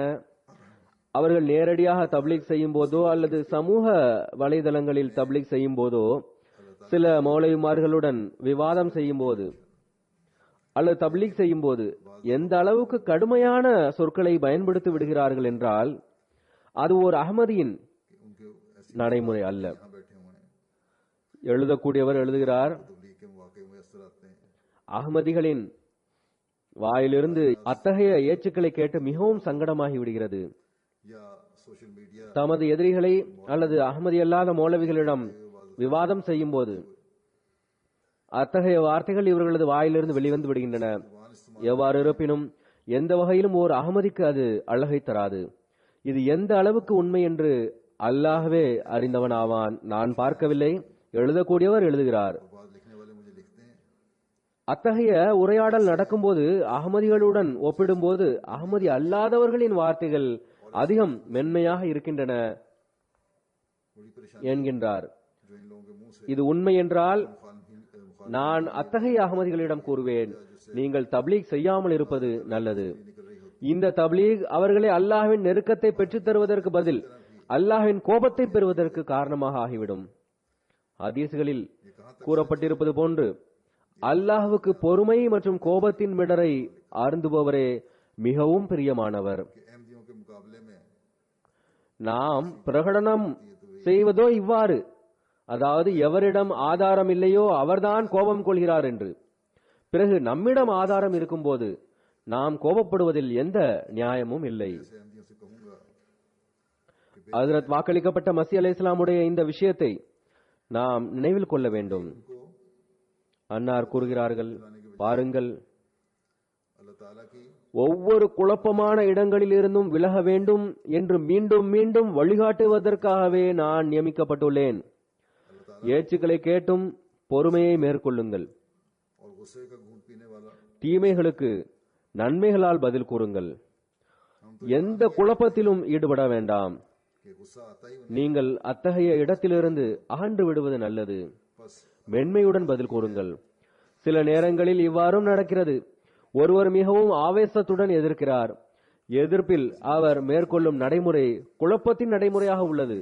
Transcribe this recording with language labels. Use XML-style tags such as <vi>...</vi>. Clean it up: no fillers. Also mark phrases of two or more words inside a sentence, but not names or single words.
<ta>அவர்கள் நேரடியாக தப்லீக் செய்யும் போதோ அல்லது சமூக வலைதளங்களில் தப்லீக் செய்யும் போதோ சில மௌலவிமார்களுடன் விவாதம் செய்யும் போது அல்லது தப்லீக் செய்யும் போது எந்த அளவுக்கு கடுமையான சொற்களை பயன்படுத்தி விடுகிறார்கள் என்றால் அது ஒரு அஹ்மதியின் நடைமுறை அல்ல.</ta> <ur>یہاں بیٹھے ہوئے ہیں</ur> <ta>எழுதக்கூடியவர் எழுதுகிறார்,</ta> <ur>تبلیغ کے موقعے میسر آتے ہیں</ur> <ta>அஹ்மதிகளின் வாயிலிருந்து அத்தகைய ஏச்சுக்களை கேட்டு மிகவும் சங்கடமாகி விடுகிறது.</ta> <ur>या</ur> <en>social media</en> <ta>தமது எதிரிகளை அல்லது அஹ்மதி அல்லாத மௌலவிகளிடம் விவாதம் செய்யும் போது அத்தகைய வார்த்தைகள் இவர்களது வாயிலிருந்து வெளிவந்து விடுகின்றன. எவ்வாறு இருப்பினும் எந்த வகையிலும் ஓர் அஹ்மதிக்கு அது அழகை தராது. இது எந்த அளவுக்கு உண்மை என்று அல்லாஹ்வே அறிந்தவனாவான். நான் பார்க்கவில்லை. எழுதக்கூடியவர் எழுதுகிறார்,</ta> <ur>بات لکھنے والے مجھے لکھتے ہیں</ur> <ta>அத்தகைய உரையாடல் நடக்கும்போது அஹ்மதிகளுடன் ஒப்பிடும்போது அஹ்மதி அல்லாதவர்களின் வார்த்தைகள் அதிகம் மென்மையாக இருக்கின்றன</ta> <ur>بڑی پریشانی</ur> <ta>என்கின்றார்.</ta> <ur>جو ان لوگوں کے منہ سے</ur> <ta>இது உண்மை என்றால்</ta> <ur>मुखालिफिन</ur> <ta>நான் அத்தகைய அகமதிகளிடம் கூறுவேன், நீங்கள் தப்லீக் செய்யாமல் இருப்பது நல்லது. இந்த தப்லீக் அவர்களை அல்லாஹ்வின் நெருக்கத்தை பெற்றுத் தருவதற்கு பதில் அல்லாஹ்வின் கோபத்தை பெறுவதற்கு காரணமாக ஆகிவிடும். ஹதீஸ்களில் கூறப்பட்டிருப்பது போன்று அல்லாஹ்வுக்கு பொறுமை மற்றும் கோபத்தின் மிடரை அருந்துபவரே மிகவும் பிரியமானவர்.</ta> <ur>کہ احمدیوں کے مقابلے میں</ur> <ta>நாம் பிரகடனம் செய்வதோ இவ்வாறு, அதாவது எவரிடம் ஆதாரம் இல்லையோ அவர்தான் கோபம் கொள்கிறார் என்று. பிறகு நம்மிடம் ஆதாரம் இருக்கும்போது நாம் கோபப்படுவதில் எந்த நியாயமும் இல்லை.</ta> <ur>ایسے احمدیوں سے کہوں گا</ur> <ta>ஹஜ்ரத் வாக்களிக்கப்பட்ட மஸீஹ் அலைஹிஸ்ஸலாமுடைய இந்த விஷயத்தை நாம் நினைவில் கொள்ள வேண்டும். அன்னார் கூறுகிறார்கள், பாருங்கள்,</ta> <ur>اللہ تعالیٰ کی</ur> <ta>ஒவ்வொரு குழப்பமான இடங்களில் இருந்தும் விலக வேண்டும் என்று மீண்டும் மீண்டும் வழிகாட்டுவதற்காகவே நான் நியமிக்கப்பட்டுள்ளேன். ஏச்சுக்களை கேட்டும் பொறுமையை மேற்கொள்ளுங்கள்.</ta> <ur>اور غصے کا گھونٹ پینے والا</ur> <ta>தீமைகளுக்கு நன்மைகளால் பதில் கூறுங்கள். எந்த குழப்பத்திலும் ஈடுபட வேண்டாம்.</ta> <ur>کہ غصہ آتا ہی</ur> <ta>நீங்கள் அத்தகைய இடத்திலிருந்து அகன்று விடுவது நல்லது. மென்மையுடன் பதில் கூறுங்கள். சில நேரங்களில் இவ்வாறும் நடக்கிறது. ஒருவர் மிகவும் ஆவேசத்துடன் எதிர்க்கிறார். எதிர்ப்பில் அவர் மேற்கொள்ளும் நடைமுறை குழப்பத்தின் நடைமுறையாக உள்ளது.</ta>